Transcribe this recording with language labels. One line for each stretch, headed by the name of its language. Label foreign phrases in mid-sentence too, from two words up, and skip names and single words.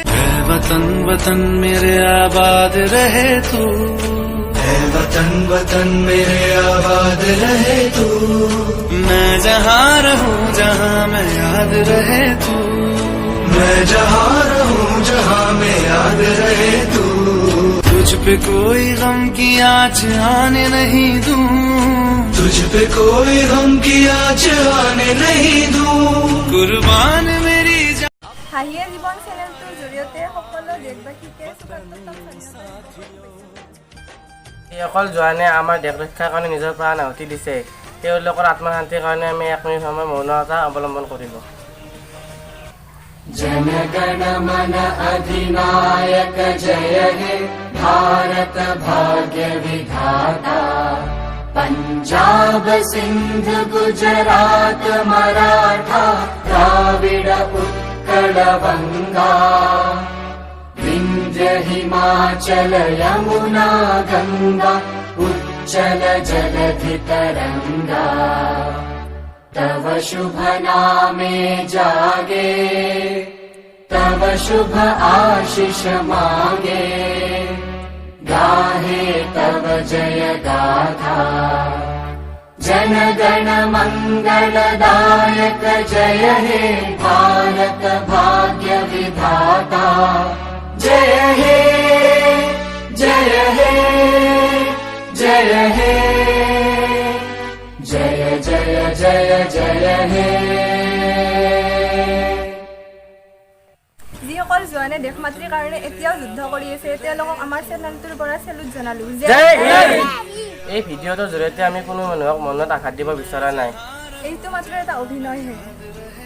Hindi: है वतन वतन मेरे आबाद रहे तू है वतन वतन मेरे आबाद रहे तू मैं जहाँ रहूं जहाँ में याद रहे तू मैं जहाँ रहूं जहाँ में याद रहे तू तुझ पे कोई गम की आँच आने नहीं दूं तुझ पे कोई गम की आँच आने नहीं दूं कुर्बान मेरी जान।
Assamese: হাঁহিয়ে জীৱন চেনেলটোৰ জৰিয়তে সকলো দেশবাসীকে এই অকল জোৱানে আমাৰ দেশ ৰক্ষাৰ কাৰণে নিজৰ প্ৰাণ আহুতি দিছে তেওঁলোকৰ আত্মশান্তিৰ কাৰণে আমি 1 মিনিট সময় মৌনতা অৱলম্বন কৰিলোঁ।
Bangla: জনগণ মন অধিনায়ক জয় হে ভারত ভাগ্য বিধাতা পঞ্জাব সিন্ধু গুজরাট মারাঠা দ্রাবিড় উৎকল বঙ্গ বিন্ধ্য হিমাচল যমুনা গঙ্গা উচ্ছল জলধি তরঙ্গ তব শুভ নামে জাগে তব শুভ আশিস মাগে গাহে তব জয় গাথা জন গণ মঙ্গলদায়ক জয় হে ভারত ভাগ্য বিধাতা জয় হে জয় হে জয় হে জয় জয় জয় জয় হে
Assamese: যিসকল জোৱানে দেশ মাতৃৰ কাৰণে এতিয়াও যুদ্ধ কৰি আছে তেওঁলোকক আমাৰ চেনেলটোৰ পৰা চেলুট জনালো। জয় হিন্দ। এই ভিডিঅ'টোৰ জৰিয়তে আমি কোনো মানুহক মনত আঘাত দিব বিচৰা নাই। এইটো মাত্ৰ এটা অভিনয়হে।